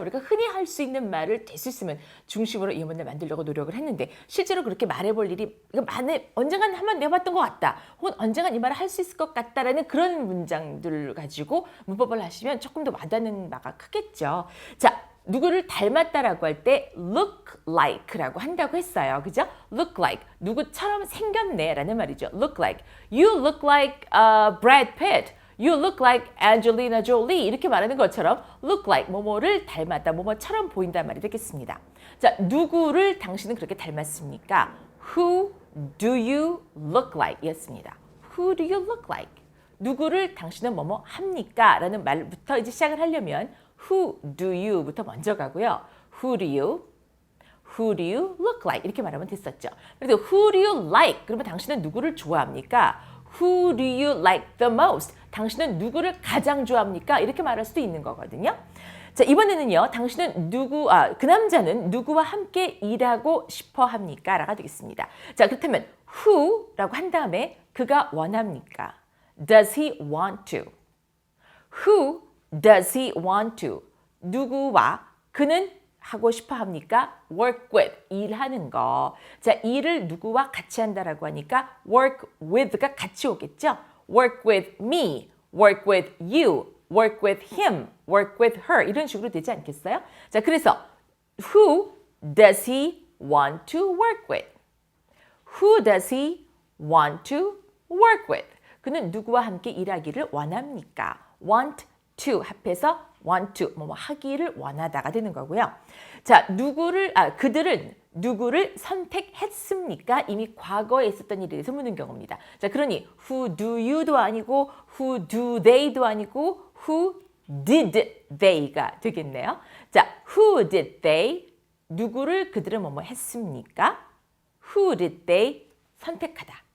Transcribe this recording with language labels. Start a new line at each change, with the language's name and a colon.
Korean: 우리가 흔히 할 수 있는 말을 될 수 있으면 중심으로 이 문장을 만들려고 노력을 했는데 실제로 그렇게 말해볼 일이 언젠간 한번 내봤던 것 같다. 혹은 언젠간 이 말을 할 수 있을 것 같다라는 그런 문장들을 가지고 문법을 하시면 조금 더 와닿는 바가 크겠죠. 자, 누구를 닮았다라고 할 때
English: look like
Korean: 라고 한다고 했어요. 그죠? look like, 누구처럼 생겼네 라는 말이죠. look like,
English: you look like Brad Pitt, you look like Angelina Jolie
Korean: 이렇게 말하는 것처럼 look like, 뭐뭐를 닮았다, 뭐뭐처럼 보인다는 말이 되겠습니다. 자, 누구를 당신은 그렇게 닮았습니까?
English: Who do you look like?
Korean: 였습니다.
English: Who do you look like?
Korean: 누구를 당신은 뭐뭐 합니까? 라는 말부터 이제 시작을 하려면
English: Who do you?
Korean: 부터 먼저 가고요.
English: Who do you look like?
Korean: 이렇게 말하면 됐었죠.
English: 그래서 Who do you like?
Korean: 그러면 당신은 누구를 좋아합니까?
English: Who do you like the most?
Korean: 당신은 누구를 가장 좋아합니까? 이렇게 말할 수도 있는 거거든요. 자, 이번에는요. 당신은 그 남자는 누구와 함께 일하고 싶어 합니까? 라가 되겠습니다. 자, 그렇다면 who라고 한 다음에 그가 원합니까?
English: Does he want to? Who does he want to?
Korean: 누구와 그는 하고 싶어 합니까?
English: work with,
Korean: 일하는 거. 자, 일을 누구와 같이 한다라고 하니까 work with가 같이 오겠죠?
English: work with me, work with you, work with him, work with her
Korean: 이런 식으로 되지 않겠어요? 자, 그래서
English: who does he want to work with? Who does he want to work with?
Korean: 그는 누구와 함께 일하기를 원합니까? want to 합해서 want to 뭐 하기를 원하다가 되는 거고요. 자, 그들은 누구를 선택했습니까? 이미 과거에 있었던 일에 대해서 묻는 경우입니다. 자, 그러니
English: who do you도 아니고 who do they도 아니고 who did they
Korean: 가 되겠네요.
English: 자, who did they?
Korean: 누구를 그들은 뭐뭐 했습니까?
English: Who did they
Korean: 선택하다?